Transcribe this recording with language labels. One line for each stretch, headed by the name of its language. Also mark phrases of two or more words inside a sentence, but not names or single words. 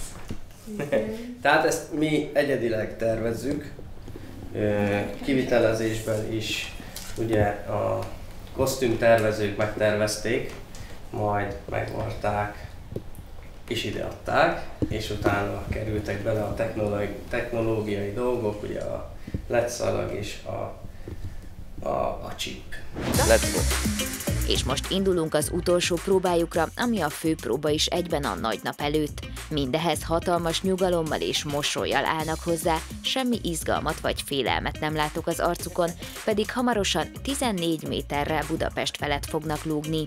Hungarian: Tehát ezt mi egyedileg tervezzük, kivitelezésben is ugye a kosztümtervezők megtervezték, majd megvarták és ideadták, és utána kerültek bele a technológiai dolgok, ugye a LED szalag és a chip.
English: Let's go!
Hungarian: És most indulunk az utolsó próbájukra, ami a főpróba is egyben a nagy nap előtt. Mindehez hatalmas nyugalommal és mosollyal állnak hozzá, semmi izgalmat vagy félelmet nem látok az arcukon, pedig hamarosan 14 méterre Budapest felett fognak lógni.